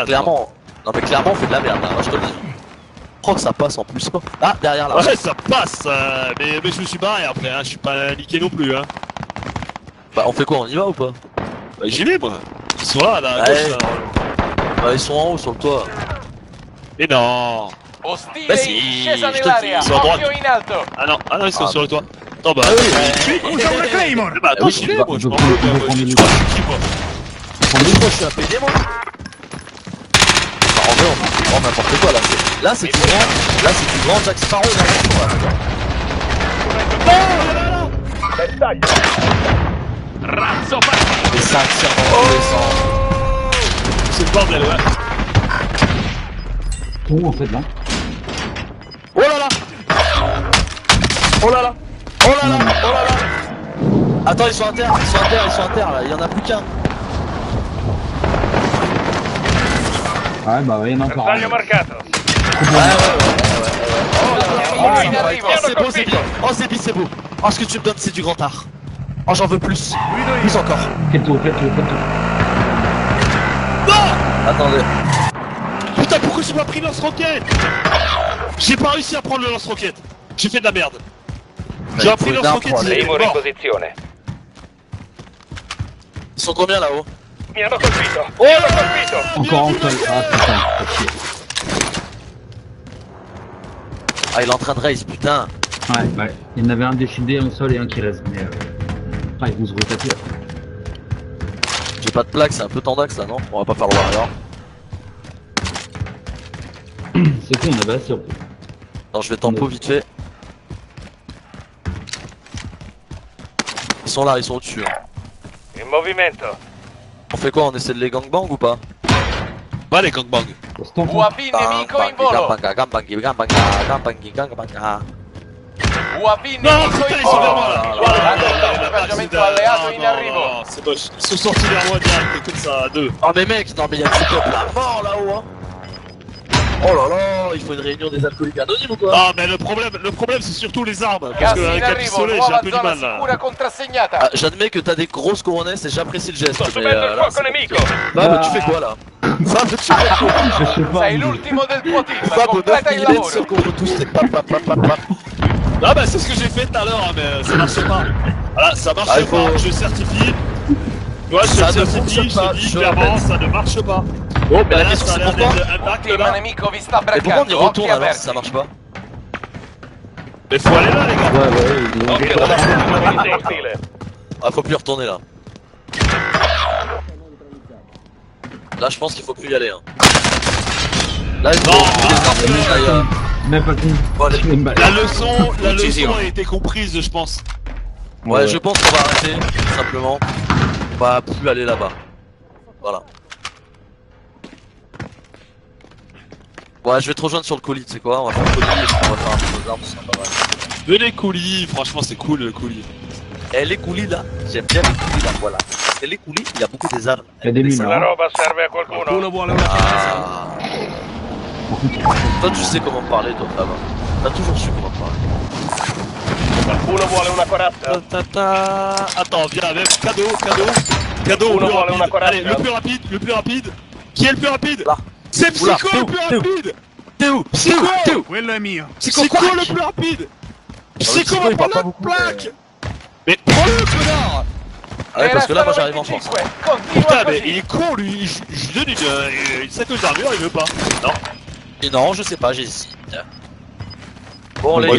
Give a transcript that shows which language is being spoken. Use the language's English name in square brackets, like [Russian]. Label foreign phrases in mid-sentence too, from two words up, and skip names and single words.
[French] Clairement, non mais clairement on fait de la merde là, moi, je te le dis. Je crois que ça passe en plus. Ah, derrière là. Ouais, ça passe, mais je me suis barré après, hein. Je suis pas niqué non plus. Hein. Bah on fait quoi, on y va ou pas? Bah, j'y vais moi. Ils sont là, à Ouais. gauche. Là. Bah ils sont en haut sur le toit. Mais non. [Italian] Ostile Beh in sì, discesa [French] je te [Italian] nell'area. [French] dis, sono [Italian] Occhio [French] droiti. [Italian] in alto. [French] Ah non, ils sont Ah. sur le toit. Attends, bah. Ah oui, [Italian] Usa una Claymore! [French] Bah, attends, oui, j'y vais bah, moi, je donc, m'en fous. on Moi, prend je les crois que je suis qui, moi. je suis un PD moi. Bah, en vrai on prend n'importe quoi là. Là c'est du grand Jack Sparrow là. [Italian] Razzo partito. [French] Et ça tire dans tous les sens. C'est le bordel, ouais. Où en fait là? Oh là là. Oh là là. Oh là là. Oh là là. Attends ils sont à terre là, il y en a plus qu'un. Ouais, bah ouais, il y en a encore un. [Italian] Bersaglio marcato. [French] Oh, [Italian] in arrivo. [French] c'est beau, c'est bien. Oh, c'est beau. Oh, ce que tu me donnes, c'est du grand art. Oh, j'en veux plus. [Italian] Guido [French] Plus [Italian] io. [French] encore. Fais le tour, fais le tour, fais le tour. Attendez. Putain, pourquoi j'ai pas pris lance-roquette? J'ai pas réussi à prendre le lance-roquette. J'ai fait de la merde. J'ai pris le lance-roquette, il est [Italian] Seymour in [French] mort. [Italian] posizione. [French] Ils sont combien là-haut? [Italian] Mi hanno colpito. Oh Mi hanno colpito. [French] Encore un seul. Ah putain, fait chier. Ah, il est en train de race, putain. Ouais. Il y en avait un déchidé au sol et un qui reste, mais ils vont se retaper. J'ai pas de plaque, c'est un peu tendax là, non? On va pas faire le warrior. C'est con, on avait assez en plus. Non, je vais tempo vite fait. Ils sont là, ils sont au-dessus. Hein. [Italian] In movimento. [French] On fait quoi? On essaie de les gangbang ou pas? Bah, les gangbangs. [Italian] UAV nemico in volo. UAV [French] Non, [Italian] nemico [French] putain, [Italian] in [French] ils sont vers moi [Italian] volo. [French] là. [Italian] Equipaggiamento alleato in arrivo. [French] C'est moche. Ils sont sortis vers moi direct, comme ça, à deux. Oh mais mec, non mais y'a du peuple à mort là-haut hein. Oh là là, il faut une réunion des alcooliques anonymes ou quoi? Ah, mais le problème c'est surtout les armes. Parce [Italian] Gas [French] que [Italian] in [French] avec un [Italian] arrivo. [French] pistolet, j'ai un [Italian] Nuova [French] peu du [Italian] zona [French] mal là. [Italian] sicura contrassegnata. [French] Ah, j'admets que t'as des grosses coronesses et j'apprécie le geste. [Italian] Sto [French] Mais [Italian] subendo il [French] là, [Italian] fuoco [French] c'est [Italian] nemico. [French] compliqué. Fab, tu fais quoi là? Fab, tu fais quoi? Je sais pas. [Italian] Sei l'ultimo del tuo team. [French] Fab, au 9 [Italian] Completa il [French] mm [Italian] lavoro. [French] seul contre tous, c'est pap. Ah bah c'est ce que j'ai fait tout à l'heure, hein, mais ça marche pas. Voilà, ça marche Ah, il faut- pas, je certifie. Ouais, je Ça ne certifie, fonctionne pas, je dis je clairement, répète. ça ne marche pas. Bon, mais la Là, question ça a c'est l'air pourquoi? d'être un Un hack team là. [Italian] nemico vi sta [French] Mais pourquoi on y [Italian] braccando. [French] retourne [Italian] Occhi [French] alors si [Italian] aperti. [French] ça marche pas? Mais faut aller là, les gars. Ouais, [Italian] Occhio alla posizione ostile. [French] Ah, faut plus y retourner là. Là, je pense qu'il faut plus y aller. Hein. Là, il faut Non, des armes. même pas tout. Bon, allez. Une balle. La leçon a été comprise, je pense. Ouais, je pense qu'on va arrêter, tout simplement. On va plus aller là-bas. Voilà. Ouais, je vais te rejoindre sur le colis, tu sais quoi? On va faire le colis et puis on va faire un peu nos armes, c'est pas mal. Venez coulis, franchement c'est cool le coulis. Et les coulis là, j'aime bien les coulis là, voilà. Et les coulis, il y a beaucoup des armes. Il y a des mines La là. [Italian] roba serve a qualcuno. Qualcuno vuole una [French] Ah. Toi, tu sais comment parler, toi, Fab. T'as toujours su comment parler. [Italian] Qualcuno vuole una corazza. [French] Attends, viens, même cadeau au [Italian] Uno [French] plus [Italian] vuole una [French] rapide. [Italian] corazza. [French] Allez, le plus rapide. Qui est le plus rapide? Là. C'est Oula, Psycho t'es le où, plus t'es où rapide. T'es où? Psycho [Italian] Quello è mio. [French] Psycho le plus rapide. Psycho Psycho, va il parle prendre pas la beaucoup, plaque. Mais prends-le, connard. Ah ouais, parce que là, moi, j'arrive en force. [Italian] Continua [French] Putain, mais [Italian] così. [French] il est con lui, je lui donne une sacoche d'armure, il veut pas. Non. Et non, je sais pas, j'hésite. Bon, les